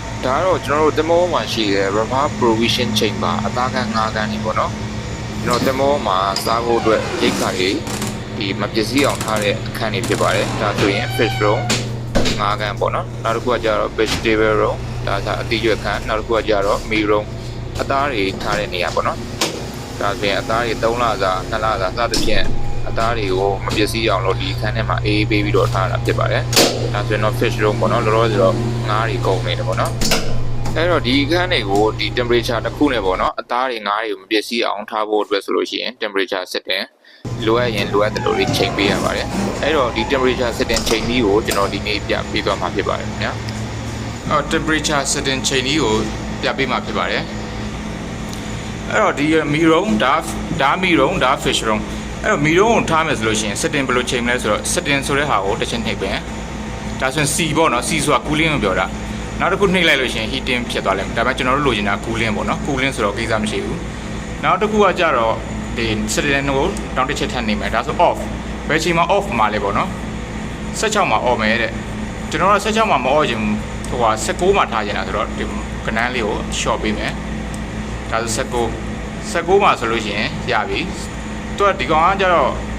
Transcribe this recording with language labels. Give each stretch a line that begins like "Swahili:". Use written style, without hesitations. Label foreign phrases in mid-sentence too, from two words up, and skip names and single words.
Burmese: ဒါကတော့ကျွန်တော်တို့တင်မောမှာရှိတဲ့
English: rubber provision chamber
Burmese: အသားကန်၅ကန်နေပေါ့နော်ကျွန်တော်တင်မောမှာစားဖို့အတွက်ရိတ်ခါတွေဒီမပစ္စည်းအောင်ထားတဲ့အခန်းတွေဖြစ်ပါတယ်ဒါဆိုရင်
English: fish room
Burmese: ၅ကန်ပေါ့နော်နောက်တစ်ခုကကျတော့
English: vegetable room
Burmese: ဒါကအသီးရွက်ခန်းနောက်တစ်ခုကကျတော့
English: meat room
Burmese: အသားတွေထားတဲ့နေရာပေါ့နော်ဒါဆို ရင်အသားတွေ3လစာ2လစာစသဖြင့်အသားတွေကိုမပစ္စည်းအောင်လို့ဒီခန်းထဲမှာအေးပေးပြီးတော့ထားတာဖြစ်ပါတယ်ဒါဆိုရင်တော့
English: fish room
Burmese: ပေါ့နော်လောလောဆယ်တော့ငါးတွေကုန်နေတယ်ပေါ့နော်အဲ့တော့ဒီခန်းတွေကိုဒီ temperature တစ်ခုနဲ့ပေါ့နော်အ သားတွေငါးတွေကိုမပစ္စည်းအောင်ထားဖို့အတွက်ဆိုလို့ရှိရင်
English: temperature setting
Burmese: လိုအပ်ရင်လိုအပ်တဲ့လိုတွေချိန်ပေးရပါတယ်အဲ့တော့ဒီ
English: temperature setting
Burmese: ချိန်ကြီးကိုကျွန်တော်ဒီနေ့ပြပေးသွားမှာဖြစ်ပါတယ်ခင်ဗျာ
English: temperature setting
Burmese: ချိန်ကြီး ကိုပြပေးမှာဖြစ်ပါတယ်အဲ့တော့ဒီမီရုံဒါမီရုံဒါ
English: fish room
Burmese: အဲ့တော့မီရုံကိုထားမယ်ဆိုလို့ရှိရင် setting ဘယ်လိုချိန်မလဲဆိုတော့ setting ဆိုတဲ့ ဟာကိုတစ်ချက်နှိပ်ပဲဒါဆိုရင် C ပေါ့နော် C ဆိုတာ cooling ကိုပြောတာနောက်တစ်ခုနှိပ်လိုက်လို့ရှိရင် heating ဖြစ်သွားလိမ့်မယ်ဒါပေမဲ့ကျွန်တော်တို့လိုချင်တာ cooling ပေါ့နော် cooling ဆိုတော့ကိစ္စမရှိဘူးနောက်တစ်ခုကကြတော့ဒီ setting ကိုတောင်းတစ်ချက်ထပ်နေမယ်ဒါဆို off ဘယ်ချိန်မှာ off မှာလဲပေါ့နော်16မှာ off မယ်တဲ့ကျွန်တော်က16မှာမ off ချင်ဘူးဟိုက19မှာထားချင်တာဆိုတော့ဒီကနန်းလေးကို short ပေးမယ်ဒါဆို19မှာဆိုလို့ရှိရင်ရပြီသူကဒီကောင်ကကြတော့